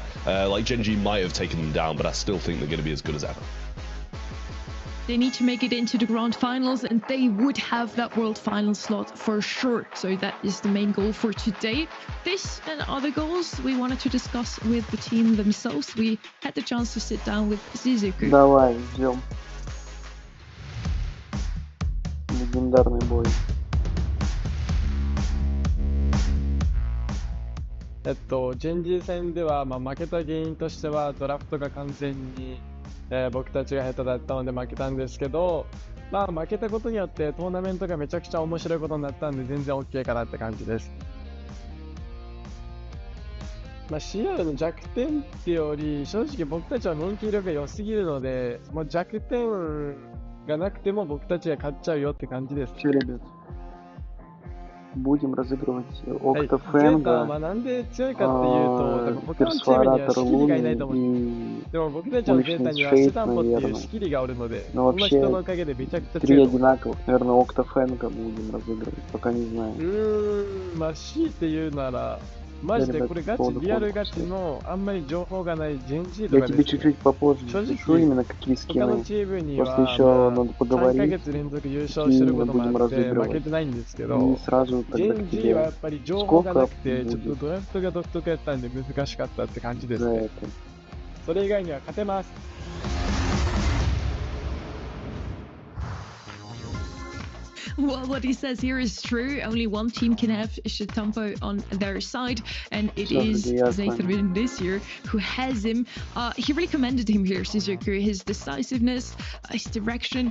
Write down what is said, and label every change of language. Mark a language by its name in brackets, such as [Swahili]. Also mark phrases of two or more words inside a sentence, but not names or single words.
[English] Gen G might have taken them down, but I still think they're going to be as good as ever. They need to make it into the grand finals, and they would have that world final slot for sure. So that is the main goal for today. This and other goals we wanted to discuss with the team themselves. We had the chance to sit down with Zizuku. [Russian] Давай, ждем. Легендарный бой. [Japanese] ジェンジー戦では、負けた原因としてはドラフトが完全に、僕たちが下手だったので負けたんですけど、負けたことによってトーナメントがめちゃくちゃ面白いことになったんで全然 OK かなって感じです。CR の弱点ってより正直僕たちは人気力が良すぎるので、もう弱点がなくても僕たちが勝っちゃうよって感じです。 [Russian] Будем разыгрывать Октофенга, Персуаратор Луны и уличный шейд, наверное. Но вообще 3 одинаковых, наверное, Октофенга будем разыгрывать, пока не знаю. [Japanese] マジでこれガチリアルガチのあんまり情報がないジェンジーと [Russian] Я [Japanese] か [Russian] тебе [Japanese] です [Russian] чуть-чуть попозже напишу именно какие [Japanese] 他の [Russian] скины. [Japanese] チームに [Russian] Просто [Japanese] は [Russian] еще надо [Japanese] 3 ヶ [Russian] поговорить [Japanese] 月連続優勝してることもあって負けてないんですけ [Russian] и [Japanese] ど [Russian] сразу [Japanese] ジ [Russian] тогда [Japanese] ェ [Russian] к [Japanese] ンジーはや [Russian] тебе. [Japanese] っぱり情報がな [Russian] Сколько [Japanese] くてちょっと [Russian] будет [Japanese] ドラフトが独特やったんで難しかったって感じです [Russian] за [Japanese] ね [Russian] это? [Japanese] それ以外には勝てます [English] Well, what he says here is true. Only one team can have Shitampo on their side, and it is Zeta Division this year who has him. He really commended him here, Suzuki. His decisiveness, his direction.